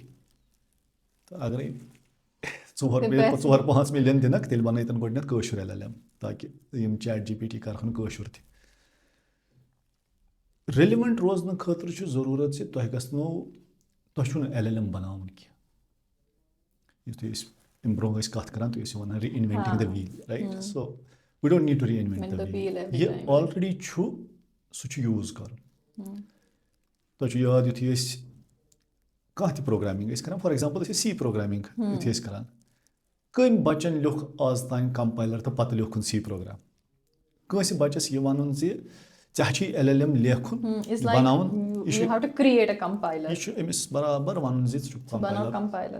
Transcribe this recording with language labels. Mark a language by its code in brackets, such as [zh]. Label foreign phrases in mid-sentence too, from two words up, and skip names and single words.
[ks] تہٕ اگرے 4-5 مِلیَن دِنکھ تیٚلہِ بَنٲیتَن گۄڈٕنٮ۪تھ کٲشُر LLM تاکہِ یِم ChatGPT کَرہَن کٲشُر تہِ. ریلِوَنٹ روزنہٕ خٲطرٕ چھُ ضروٗرت زِ تۄہہِ تۄہہِ چھُو نہٕ LLM بَناوُن کینٛہہ. یُتھُے أسۍ اَمہِ برونٛہہ ٲسۍ کَتھ کَران تُہۍ ٲسِو وَنان [en] reinventing the wheel right. So we don't need to reinvent the wheel. [ks] یہِ آلریڈی چھُ سُہ چھُ یوٗز کَرُن. تۄہہِ چھُ یاد یُتھُے أسۍ کانٛہہ تہِ پروگرامِنٛگ ٲسۍ کَران [en] for example [ks] أسۍ ٲسۍ [en] C programming [ks] یُتھُے ٲسۍ کَران کٔمۍ بَچَن لیوٚکھ آز تانۍ کَمپایلَر تہٕ پَتہٕ لیوٚکھُن [en] C program. [ks] کٲنٛسہِ بَچَس یہِ وَنُن زِ ژےٚ چھُے LLM لیکھُن بَناوُن یہِ چھُ أمِس برابر وَنُن زِ ژٕ چھُکھ کَمپایلَر.